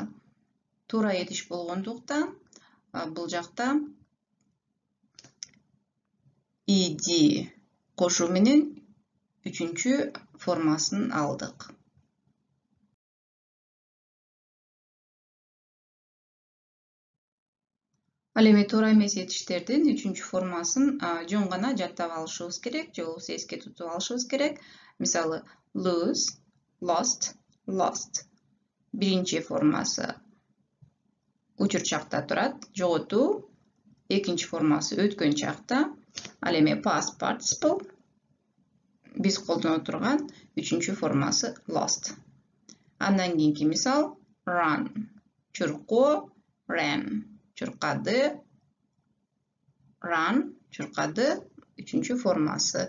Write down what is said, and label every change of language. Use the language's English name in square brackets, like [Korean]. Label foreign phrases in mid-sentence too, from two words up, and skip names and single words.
[Kyrgyz] Туура этиш болгондуктан бул жакта ed кошуу менен үчүнчү формасын алдык. Ал эми туура эмес этиштердин үчүнчү формасын жөн гана жаттап алышыбыз керек, же болбосо эске тутуп алышыбыз керек. Мисалы [English] lose, lost, lost. [Kyrgyz] Биринчи формасы учур чакта турат, жоготуу. Экинчи формасы өткөн чакта. Ал эми [English] past participle [Kyrgyz] биз колдоно турган үчүнчү формасы lost. Андан кийинки мисал run, чуркоо, ran, чуркады, run, чуркады, үчүнчү формасы.